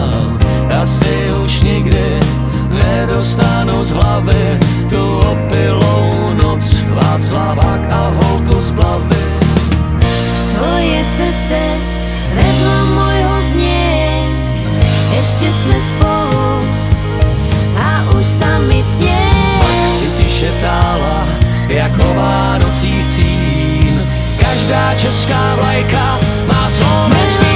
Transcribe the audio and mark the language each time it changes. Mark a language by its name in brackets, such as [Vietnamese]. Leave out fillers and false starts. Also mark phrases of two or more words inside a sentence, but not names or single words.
[Czech] Asi už nikdy nedostanu z hlavy tu opilou noc, Václavák a holku z Blavy. [Slovak] tvoje srdce vedľa môjho znie. Ešte sme spolu a už sa mi cnie. [Czech] Pak si tiše tála jako Vánocích cín. Každá česká vlajka má slovenský